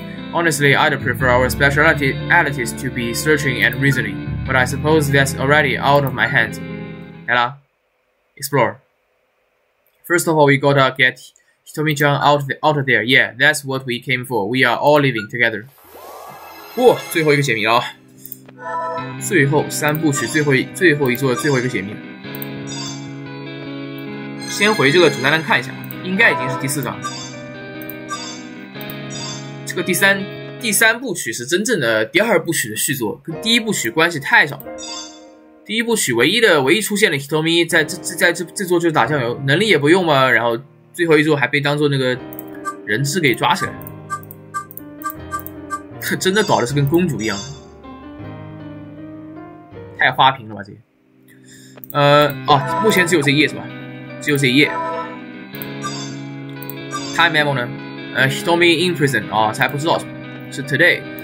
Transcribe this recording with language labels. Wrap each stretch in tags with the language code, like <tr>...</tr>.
<en>Honestly, I'd prefer our specialities to be searching and reasoning, but I suppose that's already out of my hands. Ella, explore. First of all, we gotta get Hitomi-chan out of there. Yeah, that's what we came for. We are all living together.</en> <zh>哇，最后一个解谜了啊！最后三部曲最后一座最后一个解谜。先回这个主菜单看一下，应该已经是第4章。这个第三部曲是真正的第2部曲的续作，跟第1部曲关系太少了。第1部曲唯一出现的 Hitomi 在这座就是打酱油，能力也不用嘛，然后最后一座还被当做那个人质给抓起来了，真的搞的是跟公主一样，太花瓶了吧这些。目前只有这一页是吧？只有这一页。</zh> <en>Time memo</en> <zh>呢？Hitomi</zh> <en>in prison</en> <zh>啊，才不知道什么，是</zh> <en>today。</en>